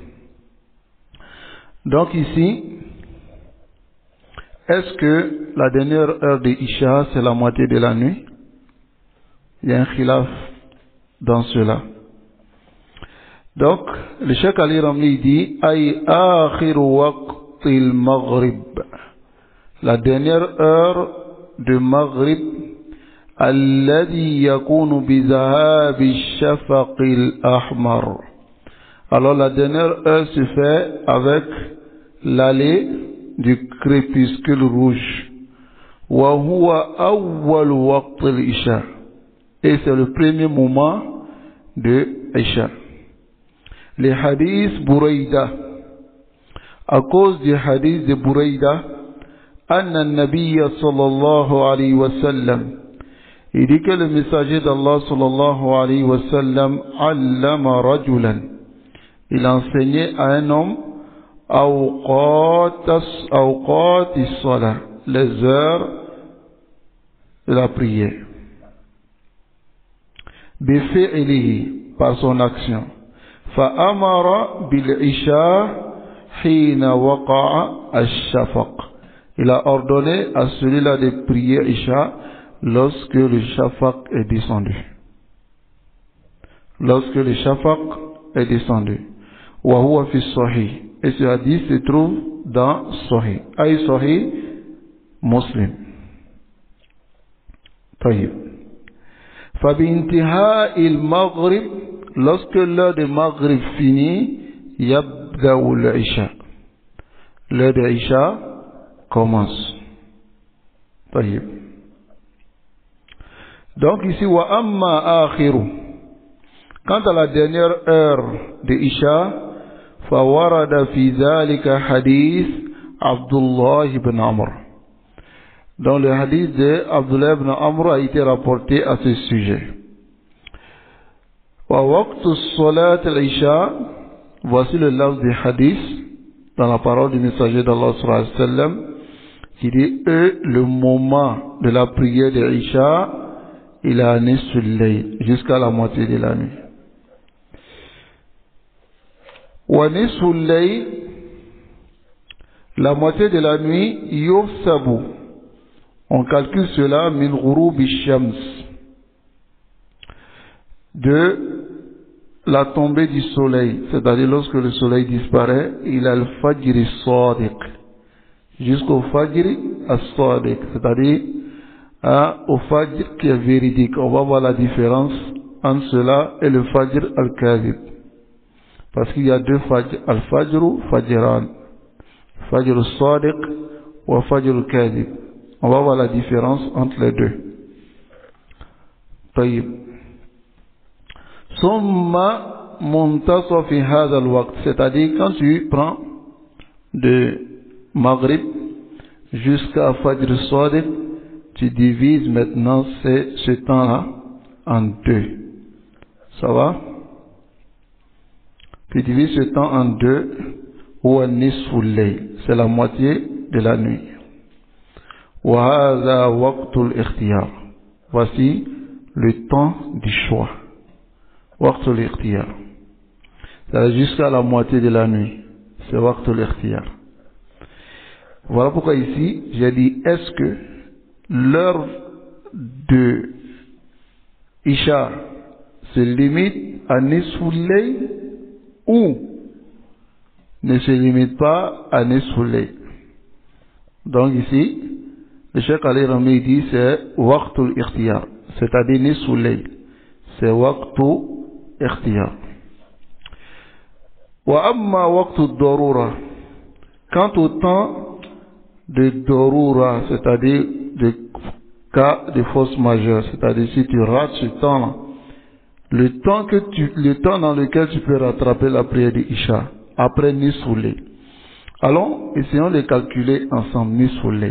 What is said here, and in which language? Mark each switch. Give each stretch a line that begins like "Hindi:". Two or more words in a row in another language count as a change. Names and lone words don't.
French: Donc ici, est-ce que la dernière heure de Isha c'est la moitié de la nuit? Il y a un khilaf dans cela. Donc, le Cheikh Ali Ramli dit
Arabic: أي آخر وقت المغرب,
French: la dernière heure de Maghrib,
Arabic: الذي يكون بذهاب الشفق الأحمر.
French: Alors la dernière heure se fait avec l'allée du crépuscule rouge.
Arabic: وهو أول وقت العشاء,
French: et c'est le premier moment de Isha. Les hadiths Bouraïda, à cause du hadith de Bouraïda,
Arabic: أن النبي صلى الله عليه وسلم,
French: il dit que le messager d'Allah
Arabic: صلى الله عليه وسلم علم رجلا,
French: il enseignait à un homme
Arabic: أوقات الصلاة,
French: les heures de la prière, bifi'lihi, par son action.
Arabic: فأمر بالعشاء حين وقع الشفق.
French: Il a ordonné à celui-là de prier Isha lorsque le shafaq est descendu. Lorsque le shafaq est descendu.
Arabic: وهو في الصحيح.
French: Et ce hadith se trouve dans Sahih.
Arabic: أي صحيح مسلم. طيب. فبانتهاء المغرب,
French: lorsque l'heure de Maghrib finit,
Arabic: يبدأ العشاء,
French: l'heure de Isha commence. Taïb. Donc ici,
Arabic: وأما آخره,
French: quant à la dernière heure de Isha,
Arabic: فورد في ذلك حديث عبد الله بن عمرو.
French: Donc le hadith de Abdullah ibn Amr a été rapporté à ce sujet.
Arabic: ووقت صلاة العشاء,
French: voici le lafz du hadith dans la parole du messager d'Allah
Arabic: صلى الله عليه وسلم,
French: qui dit le moment de la prière de Isha,
Arabic: إلى نصف الليل,
French: jusqu'à la moitié de la nuit.
Arabic: ونصف الليل,
French: la moitié de la nuit, yuhsabu, on calcule cela
Arabic: من غروب الشمس,
French: de la tombée du soleil, c'est-à-dire lorsque le soleil disparaît,
Arabic: إلى الفجر الصادق,
French: jusqu'au
Arabic: الفجر الصادق,
French: c'est-à-dire au fajr qui est véridique. On va voir la différence entre cela et le
Arabic: الفجر الكاذب,
French: parce qu'il y a deux fajr,
Arabic: الفجر فجران، الفجر الصادق
French: ou
Arabic: الفجر الكاذب.
French: On va voir la différence entre les deux. Taïb.
Arabic: ثم منتصف في هذا الوقت,
French: c'est-à-dire quand tu prends de Maghrib jusqu'à
Arabic: فجر صادق,
French: tu divises maintenant ce temps-là en deux. Ça va? Tu divises ce temps en deux, ou en
Arabic: نصف الليل,
French: c'est la moitié de la nuit.
Arabic: وهذا وقت الاختيار.
French: Voici le temps du choix.
Arabic: وقت الاختيار.
French: C'est jusqu'à la moitié de la nuit. C'est
Arabic: وقت الاختيار.
French: Voilà pourquoi ici, j'ai dit, est-ce que l'heure de Isha se limite à
Arabic: نصف الليل
French: ou ne se limite pas à
Arabic: نصف الليل?
French: Donc ici, le Cheikh Ali Rami dit c'est
Arabic: وقت الاختيار,
French: c'est-à-dire
Arabic: نصف الليل. C'est وقت الاختيار. وأما وقت الضرورة.
French: Quant au temps de darura, c'est-à-dire de cas de force majeure, c'est-à-dire si tu rates ce temps-là, le temps dans lequel tu peux rattraper la prière de Isha, après
Arabic: نصف الليل.
French: Allons, essayons de calculer ensemble
Arabic: نصف الليل.